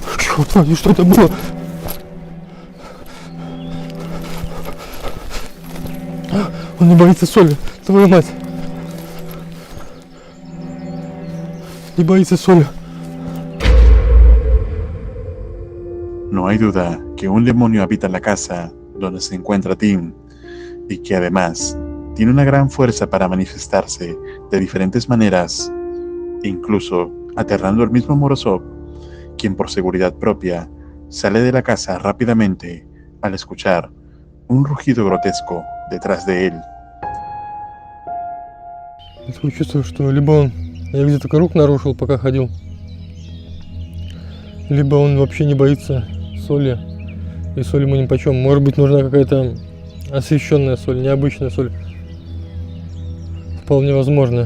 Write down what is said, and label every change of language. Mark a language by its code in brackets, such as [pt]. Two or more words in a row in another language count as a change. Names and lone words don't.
[ru] Черт возьми, что это было? Он не боится соли, твою мать. Не боится соли. [es] No hay duda que un demonio habita la casa donde se encuentra Tim y que además tiene una gran fuerza para manifestarse de diferentes maneras, incluso aterrando al mismo Morozov, quien por seguridad propia sale de la casa rápidamente al escuchar un rugido grotesco detrás de él. [ru] Я такое чувство, что либо он, я где-то круг нарушил, пока ходил, либо он вообще не боится соли, и соль ему нипочем. Может быть, нужна какая-то освещенная соль, необычная соль. Вполне возможно.